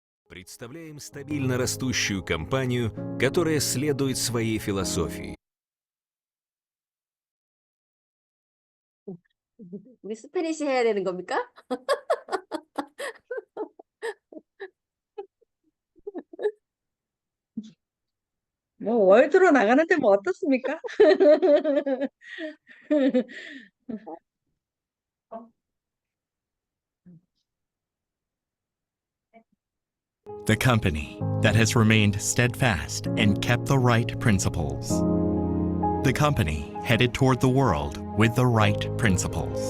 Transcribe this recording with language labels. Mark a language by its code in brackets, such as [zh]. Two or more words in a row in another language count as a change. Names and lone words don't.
[ru] Представляем стабильно растущую компанию, которая следует своей философии. [ko] 우리 스페니시 해야 되는 겁니까? 뭐 월드로 나가는데 뭐 어떻습니까? [en] The company that has remained steadfast and kept the right principles. The company headed toward the world with the right principles.